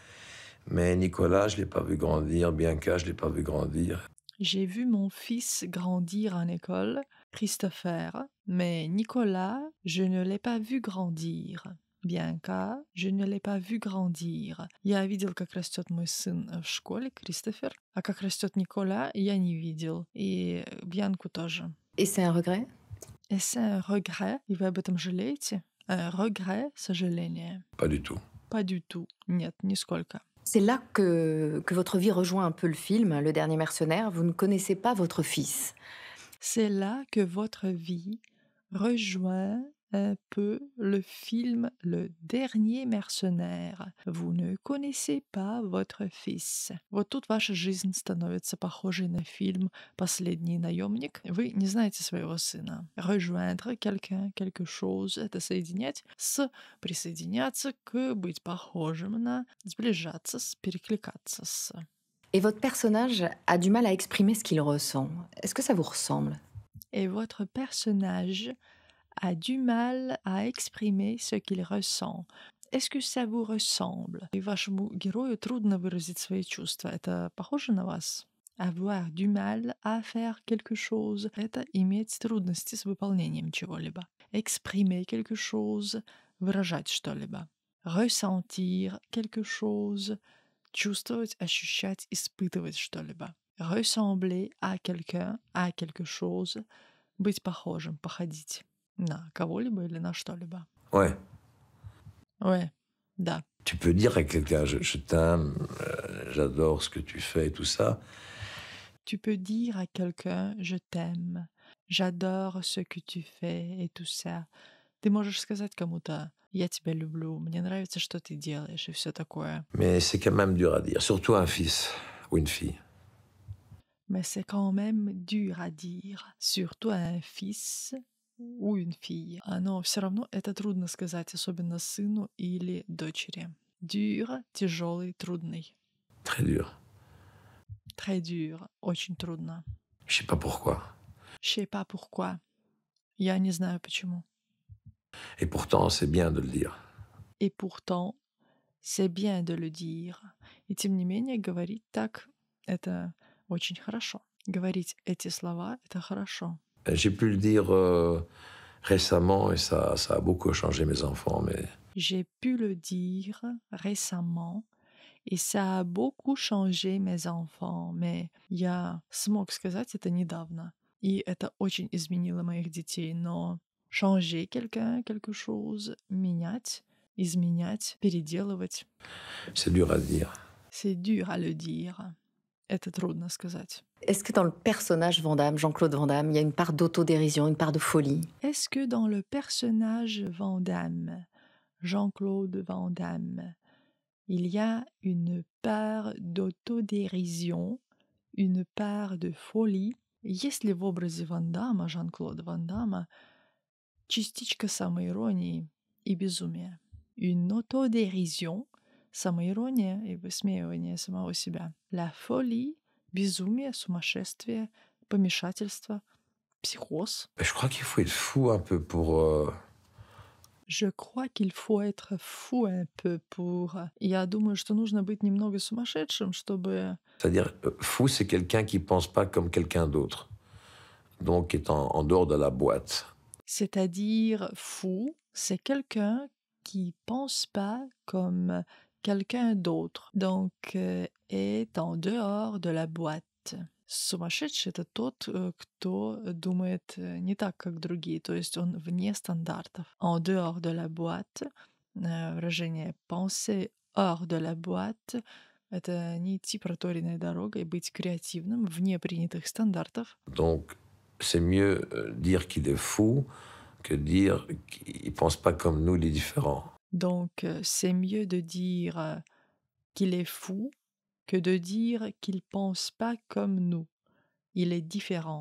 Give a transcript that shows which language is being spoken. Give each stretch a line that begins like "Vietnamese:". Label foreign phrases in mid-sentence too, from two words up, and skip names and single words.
French: Mais Nicolas, je l'ai pas vu grandir. Bianca, je l'ai pas vu grandir. J'ai vu mon fils grandir en école, Christopher, mais Nicolas, je ne l'ai pas vu grandir. Bianca, je ne l'ai pas vu grandir.
Russian: Я видел, как растет мой сын в школе, Кристофер, а как растет Никола, я не видел. И Бьянку тоже.
French: Et c'est un regret? Et c'est un regret,
Russian: и вы об этом жалеете?
French: Un regret, сожаление. Pas du tout. Pas du tout.
Russian: Нет, нисколько.
French: C'est là que votre vie rejoint un peu le film, Le Dernier Mercenaire. Vous ne connaissez pas votre fils. C'est là que votre vie rejoint un peu le film Le Dernier Mercenaire. Vous ne connaissez pas votre fils.
Russian: Вот тут ваша жизнь становится похожей на фильм «Последний наемник». Вы не знаете своего сына.
French: Rejoindre quelqu'un, quelque chose —
Russian: это соединять с, присоединяться к, быть похожим на, сближаться с, перекликаться с.
French: Et votre personnage a du mal à exprimer ce qu'il ressent. Est-ce que ça vous ressemble? Et votre personnage a du mal à exprimer ce qu'il ressent. Est-ce que ça vous ressemble?
Russian: И вашему герою трудно выразить свои чувства. Это похоже на вас?
French: Avoir du mal à faire quelque chose —
Russian: это иметь трудности с выполнением чего-либо.
French: Exprimer quelque chose —
Russian: выражать что-либо.
French: Ressentir quelque chose —
Russian: чувствовать, ощущать, испытывать что-либо.
French: Ressembler à quelqu'un, à quelque chose —
Russian: быть похожим, походить на кого-либо или на что-либо.
French: Ouais. Ouais, да. Tu peux dire à quelqu'un, je t'aime, j'adore ce que tu fais et tout ça. Tu peux dire à quelqu'un «je t'aime», «j'adore ce que tu fais» et tout ça.
Russian: Ты можешь сказать кому-то «я тебя люблю», «мне нравится, что ты делаешь» и все такое.
French: Mais c'est quand même dur à dire, surtout à un fils ou une fille. Mais c'est quand même dur à dire, surtout à un fils ou une fille.
Russian: Но все равно это трудно сказать, особенно сыну или дочери. Dur, тяжелый, трудный.
French: Très dur. Très dur,
Russian: очень трудно.
French: Je sais pas pourquoi. Je sais pas pourquoi.
Russian: Я не знаю почему.
French: Et pourtant, c'est bien de le dire. Et pourtant, C'est bien de le dire.
Russian: И тем не менее, говорить так — это очень хорошо. Говорить эти слова — это хорошо.
French: J'ai pu le dire récemment et ça a beaucoup changé mes enfants, mais J'ai pu le dire récemment, и ça a beaucoup changé mes enfants.
Russian: Mais я смог сказать это недавно, и это очень изменило моих детей.
French: Но changer quelqu'un, quelque chose,
Russian: менять, изменять, переделывать —
French: c'est dur à dire. c'est dur à le dire.
Russian: Это трудно сказать.
French: Est-ce que dans le personnage Van Damme, Jean-Claude Van Damme, il y a une part d'autodérision, une part de folie? Est-ce que dans le personnage Van Damme, Jean-Claude Van Damme, il y a une part d'autodérision, une part de folie?
Russian: Есть ли в образе Ван Дамма, Жан-Клода Ван Дамма, частичка самоиронии и безумия?
French: Une autodérision,
Russian: самоирония и высмеивание самого себя.
French: La folie,
Russian: безумие, сумасшествие, помешательство, психоз.
French: Je crois qu'il faut être fou un peu pour... Je crois qu'il faut être fou un peu pour...
Russian: Я думаю, что нужно быть немного сумасшедшим, чтобы...
French: C'est-à-dire, fou, c'est quelqu'un qui pense pas comme quelqu'un d'autre, donc qui est en dehors de la boîte. C'est-à-dire, fou, c'est quelqu'un qui pense pas comme quelqu'un d'autre, donc est en dehors de la boîte.
Russian: Сумасшедший — это тот, кто думает не так, как другие, то есть он вне стандартов.
French: En dehors de la boîte, выражение penser hors de la boîte —
Russian: это не идти проторенной дорогой, быть креативным вне принятых стандартов.
French: Donc, c'est mieux dire qu'il est fou que dire qu'il pense pas comme nous, les différents. Donc, c'est mieux de dire qu'il est fou que de dire qu'il pense pas comme nous. Il est différent.